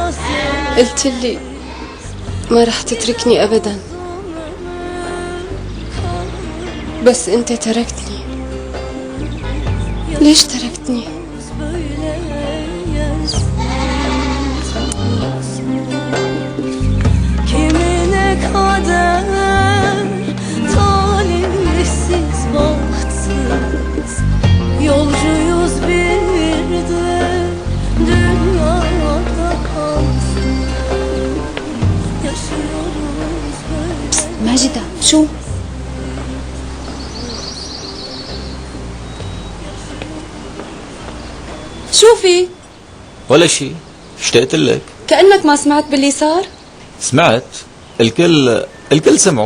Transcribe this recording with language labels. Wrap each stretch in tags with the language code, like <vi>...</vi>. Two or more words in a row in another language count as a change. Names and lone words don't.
<ar>قلت لي ما رح تتركني أبدا، بس أنت تركتني. ليش تركتني؟</ar> <tr>böyle yersiz, kimine kader talihsiz bahtsız. Yolcuyuz bir de dünyada kalsın. Yaşıyoruz böyle.</tr> <ar>ماجدة شو؟ شو في؟ ولا شيء، اشتقت لك. كأنك ما سمعت باللي صار. سمعت، الكل سمعوا.</ar>